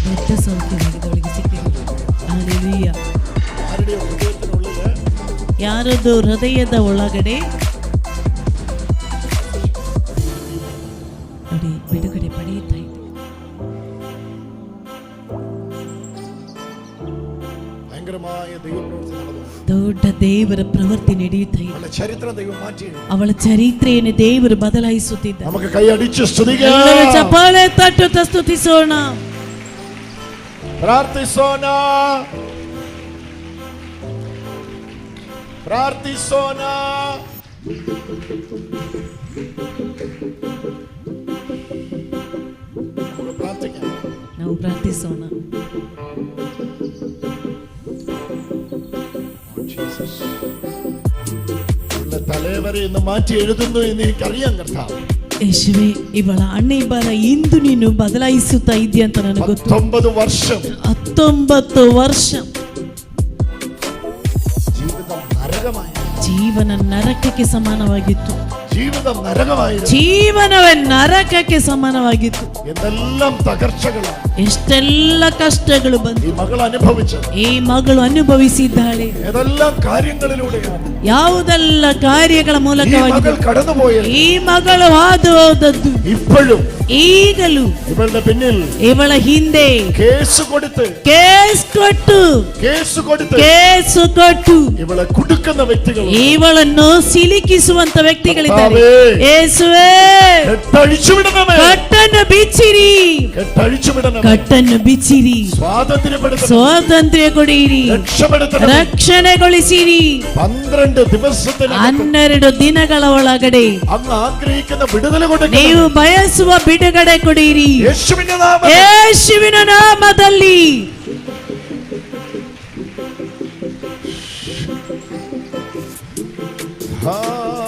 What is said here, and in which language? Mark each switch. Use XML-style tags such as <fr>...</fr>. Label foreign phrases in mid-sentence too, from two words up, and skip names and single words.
<kn>ಸೌಖ್ಯವಾಗಿದೆ ಅವಳಿಗೆ ಸಿಕ್ಕಿದೆ. ಹಲ್ಲೆಲೂಯ.</kn> <ml>ആരുടെ ഹൃദയത്തിനുള്ളില്</ml> <kn>ಯಾರದ್ದು ಹೃದಯದ ಒಳಗಡೆ ನೋಡಿ ಬಿಡುಗಡೆ ಪಡೆಯುತ್ತಾ ಇದೆ.</kn> <ml>ഭയങ്കരമായ ദൈവപ്രവൃത്തി നടന്നു.</ml> <kn>ದೊಡ್ಡ ದೇವರ ಪ್ರವೃತ್ತಿ ನಡೆಯುತ್ತಾ ಇದೆ.</kn> <ml>അവളുടെ ചരിത്രം ദൈവം മാറ്റി.</ml> <kn>ಅವಳ ಚರಿತ್ರೆಯನ್ನು ದೇವರು ಬದಲಾಯಿಸುತ್ತಿದ್ದ.</kn> <ml>നമുക്ക് കൈയടിച്ച് സ്തുതിക്കാം.</ml> <kn>ಎಲ್ಲರೂ ಚಪ್ಪಾಳೆ ತಟ್ಟುತ್ತಾ ಸ್ತುತಿಸೋಣ, ಪ್ರಾರ್ಥಿಸೋಣ, ಪ್ರಾರ್ಥಿಸೋಣ.</kn> <ml>നമുക്ക് പ്രാർത്ഥിക്കാം.</ml> <kn>ನಾವು ಪ್ರಾರ್ಥಿಸೋಣ.</kn> <ml>തലവരെ ഇന്ന് മാറ്റി എഴുതുന്നു എന്ന് എനിക്കറിയാം കർത്താവ്.</ml> <kn>ಯೇಸುವೆ, ಇವಳ ಹಣೆ ಬರ ಇಂದು ನೀನು ಬದಲಾಯಿಸುತ್ತಾ ಇದೆಯಾ ಅಂತ ನನಗೆ ಗೊತ್ತು.</kn> <ml>19 വർഷം</ml> <kn>19 ವರ್ಷ</kn> <ml>ജീവിതം നരകമായി.</ml> <kn>ಜೀವನ ನರಕಕ್ಕೆ ಸಮಾನವಾಗಿತ್ತು.</kn> <ml>ജീവിതം നരകമായിരുന്നു.</ml> <kn>ಜೀವನವೇ ನರಕಕ್ಕೆ ಸಮಾನವಾಗಿತ್ತು.</kn> <ml>എന്തെല്ലാം തകർച്ചകളാണ്</ml> <kn>ಎಷ್ಟೆಲ್ಲ ಕಷ್ಟಗಳು ಬಂದು</kn> <ml>ഈ മകൾ അനുഭവിച്ചത്.</ml> <kn>ಈ ಮಗಳು ಅನುಭವಿಸಿದ್ದಾಳೆ.</kn> <ml>ഏതെല്ലാം കാര്യങ്ങളിലൂടെയാണ്</ml> <kn>ಯಾವುದೆಲ್ಲ ಕಾರ್ಯಗಳ</kn> <ml>ഈ</ml> <kn>ಮೂಲಕವಾಗಿ</kn> <ml>മകൾ കടന്നുപോയത്.</ml> <kn>ಈ ಮಗಳು ಹಾದು ಹೋದದ್ದು</kn> <ml>ഇപ്പോഴും</ml> <kn>ಈಗಲೂ</kn> <ml>ഇവളുടെ പിന്നിൽ</ml> <kn>ಇವಳ ಹಿಂದೆ</kn> <ml>കേസ് കൊടുത്ത്</ml> <kn>ಕೇಸ್ ಕೊಟ್ಟು</kn> <ml>ഇവളെ കുടുക്കുന്ന വ്യക്തികൾ,</ml> <kn>ಇವಳನ್ನು ಸಿಲುಕಿಸುವಂತ ವ್ಯಕ್ತಿಗಳಿದ್ದಾರೆ. ಯೇಸುವೇ,</kn> <ml>കെട്ടഴിച്ചുവിടണമേ,</ml> <kn>ಕಟ್ಟನ್ನು ಬಿಚ್ಚಿರಿ,</kn> <ml>കെട്ടഴിച്ചുവിടണമേ,</ml> <kn>ಕಟ್ಟನ್ನು ಬಿಚ್ಚಿರಿ, ಸ್ವಾತಂತ್ರ್ಯ ಕೊಡಿರಿ, ರಕ್ಷಣೆಗೊಳಿಸಿರಿ.</kn> <ml>12 ദിവസത്തിന്</ml> <kn>12 ದಿನಗಳ ಒಳಗಡೆ</kn> <ml>അങ്ങ് ആഗ്രഹിക്കുന്ന വിടുതല കൊടുക്കണം.</ml> <kn>ನೀವು ಬಯಸುವ ಬಿಡುಗಡೆ ಕೊಡಿರಿ</kn> <ml>യേശുവിന്റെ നാമത്തിൽ.</ml> <kn>ಯೇಸುವಿನ ನಾಮದಲ್ಲಿ.</kn> <ml>ഹല്ലേലൂയ.</ml>